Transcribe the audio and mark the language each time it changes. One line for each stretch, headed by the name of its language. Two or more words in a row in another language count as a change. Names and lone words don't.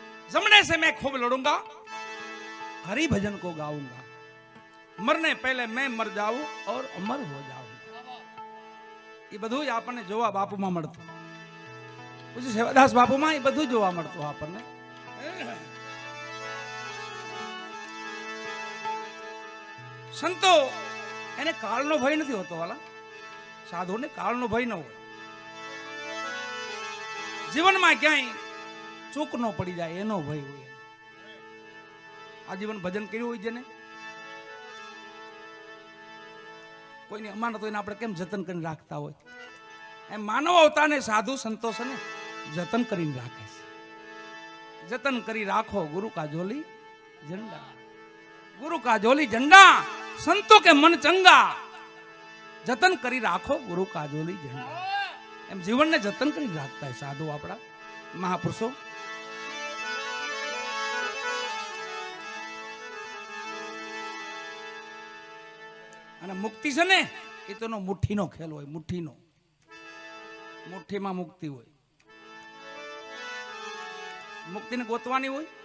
Hindi: जमने से मैं खूब लड़ूंगा, हरि भजन को गाऊंगा, मरने पहले मैं मर जाऊं और अमर हो जाऊं।
Gujarati: ये બધું જ આપણને જોવા બાપુમાં મળતું, પછી સેવાદાસ બાપુમાં એ બધું જોવા મળતું આપણને। સંતો એને કાળનો ભય નથી હોતો વાલા, સાધુને કાળનો ભય ન હોય। જીવનમાં ક્યાંય ચૂક ન પડી જાય એનો ભય હોય। આજીવન ભજન કર્યું હોય જેને, કોઈની અમાનત હોય આપણે કેમ જતન કરીને રાખતા હોય, એમ માનવ અવતારને સાધુ સંતોષ ને જતન કરીને રાખે છે।
Hindi: जतन करी राखो गुरु का जोली झंडा, गुरु का जोली झंडा, संतों के मन चंगा, जतन करी राखो गुरु का जोली झंडा।
Gujarati: એમ જીવન ને જતન કરી રાખતા હૈ સાધુ આપડા મહાપુરુષો। અને મુક્તિ છે ને એ તો મુઠ્ઠીનો ખેલ હોય, મુઠ્ઠીનો, મુઠ્ઠીમાં મુક્તિ હોય। મુક્તિને ગોતવાની હોય।